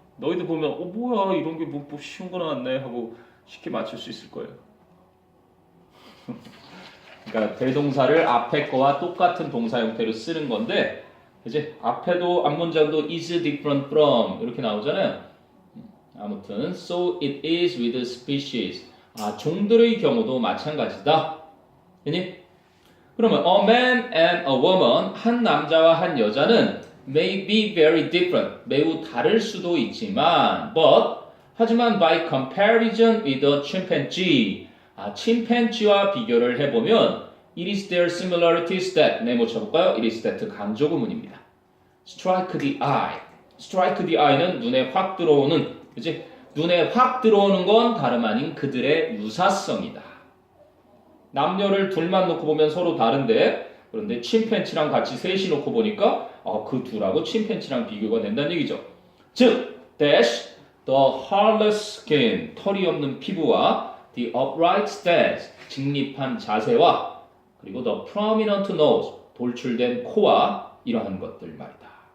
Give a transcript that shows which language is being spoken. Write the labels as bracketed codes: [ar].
[ko] 너희들 보면 뭐야 이런 게 뭐 쉬운 거 나왔네 하고 쉽게 맞출 수 있을 거예요. 그러니까 대동사를 앞에 거와 똑같은 동사 형태로 쓰는 건데 그치? 앞에도 앞문장도 is different from 이렇게 나오잖아요. [en] 아무튼 so it is with species [ko] 종들의 경우도 마찬가지다. 그니? [en] 그러면 a man and a woman [ko] 한 남자와 한 여자는 [en] may be very different [ko] 매우 다를 수도 있지만 [en] but 하지만 by comparison with a chimpanzee [ko] 침팬지와 비교를 해보면 [en] it is their similarities that 네모 쳐볼까요? it is that [ko] 강조 구문입니다. [en] strike the eye strike the eye [ko] 는 눈에 확 들어오는 그치? 눈에 확 들어오는 건 다름 아닌 그들의 유사성이다. 남녀를 둘만 놓고 보면 서로 다른데 그런데 침팬지랑 같이 셋이 놓고 보니까 그 둘하고 침팬지랑 비교가 된다는 얘기죠. 즉 dash [en] the hairless skin [ko] 털이 없는 피부와 [en] the upright stance [ko] 직립한 자세와 그리고 [en] the prominent nose [ko] 돌출된 코와 이러한 것들 말이다.